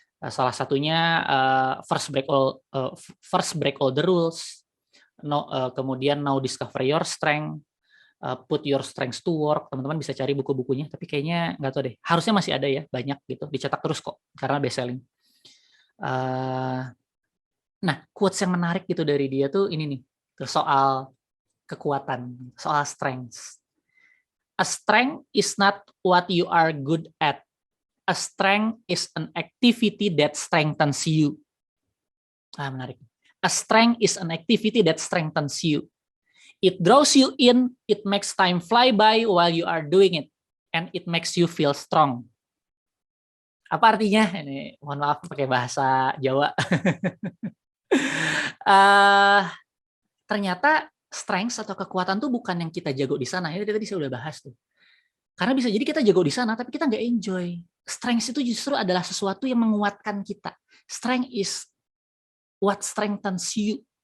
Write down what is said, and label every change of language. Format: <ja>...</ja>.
<id>Salah satunya First Break All the Rules, kemudian Now Discover Your Strength, Put Your Strengths to Work. Teman-teman bisa cari buku-bukunya, tapi kayaknya nggak tahu deh. Harusnya masih ada ya, banyak gitu, dicetak terus kok karena best selling. Nah, quotes yang menarik gitu dari dia tuh ini nih, soal kekuatan, soal strengths.</id> <en>A strength is not what you are good at. A strength is an activity that strengthens you. Menarik. A strength is an activity that strengthens you. It draws you in, it makes time fly by while you are doing it, and it makes you feel strong.</en> <id>Apa artinya? Ini mohon maaf pakai bahasa Jawa. Ternyata strength atau kekuatan tuh bukan yang kita jago di sana. Ya tadi saya udah bahas tuh. Karena bisa jadi kita jago di sana, tapi kita nggak enjoy. Strength itu justru adalah sesuatu yang menguatkan kita.</id> <en>Strength is what strengthens you.</en>